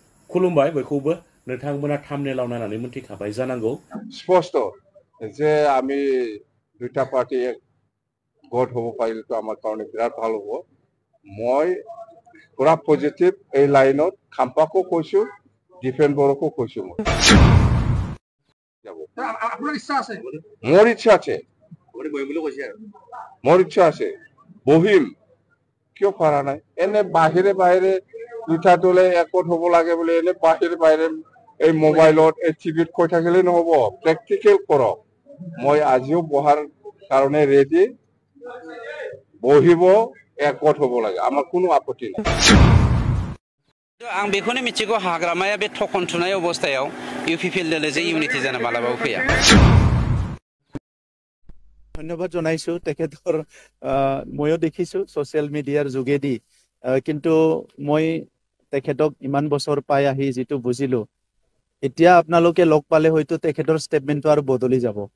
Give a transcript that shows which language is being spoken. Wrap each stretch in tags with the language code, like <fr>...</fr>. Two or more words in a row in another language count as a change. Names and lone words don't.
<brx>खुलुमबाय बयखौबो नोंथांमोना थाम्बनेलाव नायनानै मिथिखाबाय जानांगौ</brx> <as>স্পষ্ট যে আমি দুটা পার্টি গঠ হব পাৰিলেতো আমাৰ কাৰণে বিৰাট ভাল হ'ব মই পুৰা পজিটিভ এই লাইনত খাম্পাকো কৈছো ডিফেন বড়োকো কৈছো মই আপোনাৰ ইচ্ছা আছে মোৰ ইচ্ছা আছে মোৰ ইচ্ছা আছে বহিম কিয় পাৰা নাই এনে বাহিৰে বাহিৰে দুটা দলে একত হ'ব লাগে বুলি এনে বাহিৰে বাহিৰে এই মোবাইলত এই টিভিত কৈ থাকিলে নহব প্ৰেক্টিকেল কৰক মই আজিও বহাৰ কাৰণে ৰেডি বহিব একত হ'ব লাগে আমাৰ কোনো আপত্তি নাই</as> <brx>आं बेखौनो मिथिगौ हाग्रामाया बे थखन थुनाय अबस्थायाव इउपिपिएल जे इउनिटि जाना मालाबाबो फैया</brx> <as>ধন্যবাদ জনাইছো তেখেতৰ ময়ো দেখিছো</as> <en>social media</en> <as>যোগেদি কিন্তু মই তেখেতক ইমান বছৰ পাই আহি যেটো বুজিলো এতিয়া আপোনালোকে লগ পালে হয়তো তেখেতৰ ষ্টেটমেন্টটো আৰু বদলি যাব</as>